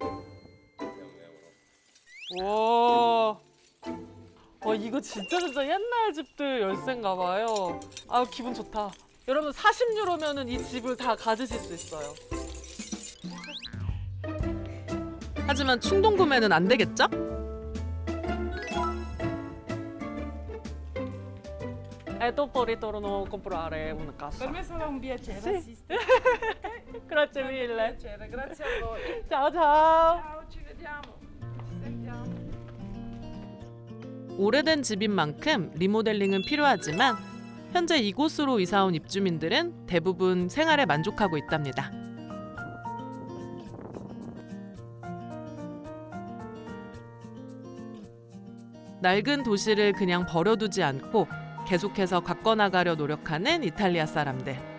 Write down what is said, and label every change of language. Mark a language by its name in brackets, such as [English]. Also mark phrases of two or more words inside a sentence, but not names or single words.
[Korean] 와, 이거 진짜 옛날 집들 열쇠인가 봐요. 아, 기분 좋다. 여러분 40유로면은 이 집을 다 가지실 수 있어요. 하지만 충동 구매는 안 되겠죠? [Italian] dopo ritorno a comprare una casa. Per me sarà un piacere Sì. assistere. Grazie mille. Piacere, grazie a voi. Ciao ciao. Ciao, ci vediamo. Ci sentiamo. [Korean] 오래된 집인 만큼 리모델링은 필요하지만 현재 이곳으로 이사 온 입주민들은 대부분 생활에 만족하고 있답니다. 낡은 도시를 그냥 버려두지 않고 계속해서 가꿔나가려 노력하는 이탈리아 사람들.